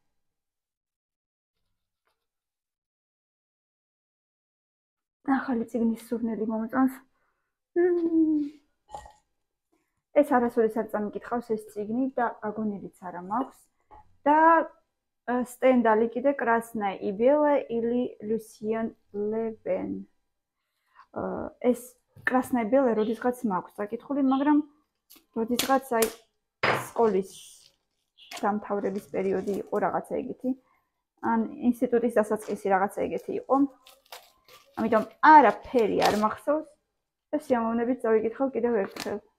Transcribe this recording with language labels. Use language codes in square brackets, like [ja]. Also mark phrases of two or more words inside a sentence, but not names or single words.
[ka] ახალი წიგნის სურნელი მომწონს ეს არასოდეს არ წამიკითხავს ეს წიგნი და აგონილიც არა მაქვს და სტენდალი კიდე красная и белая или Lucien Leben ეს красная и белая როდესღაც მაქვს წაკითხული მაგრამ როდესღაც აი სკოლის დამთავრების პერიოდი იყო რაღაცა ეგეთი ან ინსტიტუტის დასაწყისი რაღაცა ეგეთი იყო ამიტომ არაფერი არ მახსოვს და სიამოვნებით წავიკითხავ კიდევ ერთხელ